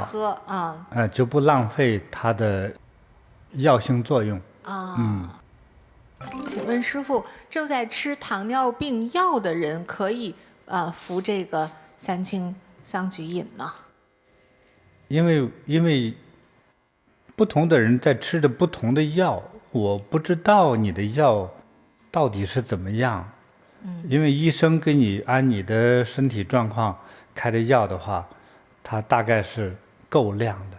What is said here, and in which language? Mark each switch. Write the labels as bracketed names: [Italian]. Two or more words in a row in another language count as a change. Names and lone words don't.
[Chinese] 喝就不浪費它的藥性作用請問師父，正在吃糖尿病藥的人可以服這個三青桑菊飲嗎？因為不同的人在吃着不同的藥，我不知道你的藥到底是怎麼樣。因為醫生給你按你的身體狀況開的藥的話，它大概是夠量的。